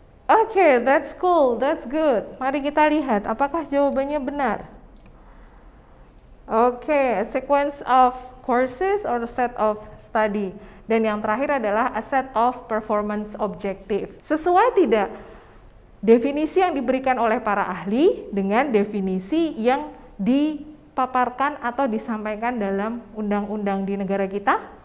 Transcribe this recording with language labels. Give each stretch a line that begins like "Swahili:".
English: Oke, that's cool, that's good.
Indonesian: Mari kita lihat apakah jawabannya benar.
English: Oke, a sequence of courses or a set of study.
Indonesian: Dan yang terakhir adalah
English: a set of performance objective.
Indonesian: Sesuai tidak definisi yang diberikan oleh para ahli dengan definisi yang dipaparkan atau disampaikan dalam undang-undang di negara kita?